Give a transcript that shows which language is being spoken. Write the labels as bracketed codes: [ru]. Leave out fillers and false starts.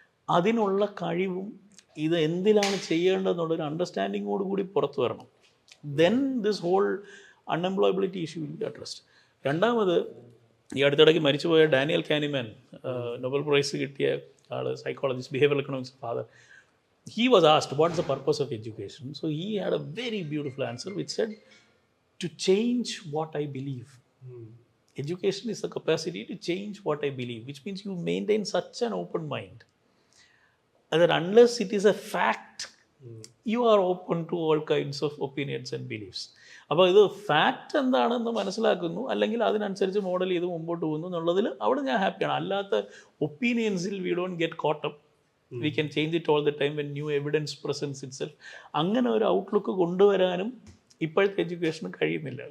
[ml] അതിനുള്ള കഴിവും ഇത് എന്തിലാണ് ചെയ്യേണ്ടതെന്നുള്ളൊരു അണ്ടർസ്റ്റാൻഡിങ്ങോട് കൂടി പുറത്തു വരണം. [en] Then this whole unemployability issue will be addressed. [ml] രണ്ടാമത്, ഈ അടുത്തിടയ്ക്ക് മരിച്ചുപോയ ഡാനിയൽ കാനിമാൻ, നൊബൽ പ്രൈസ് കിട്ടിയ ആൾ, psychologist, behavioural economics father, [en] he was asked what is the purpose of education. So he had a very beautiful answer which said, to change what I believe. Education is the capacity to change what I believe, which means you maintain such an open mind that unless it is a fact, you are open to all kinds of opinions and beliefs. [ml] അപ്പോൾ ഇത് fact എന്താണെന്ന് മനസ്സിലാക്കുന്നു, അല്ലെങ്കിൽ അതിനനുസരിച്ച് model ചെയ്ത് മുമ്പോട്ട് പോകുന്നു എന്നുള്ളതിൽ അവിടെ ഞാൻ ഹാപ്പിയാണ്. അല്ലാത്ത ഒപ്പീനിയൻസിൽ [en] We don't get caught up. We can change it all the time when new evidence presents itself. [ml] അങ്ങനെ ഒരു ഔട്ട്ലുക്ക് കൊണ്ടുവരാനും ഇപ്പോഴത്തെ എഡ്യൂക്കേഷന് കഴിയുന്നില്ല.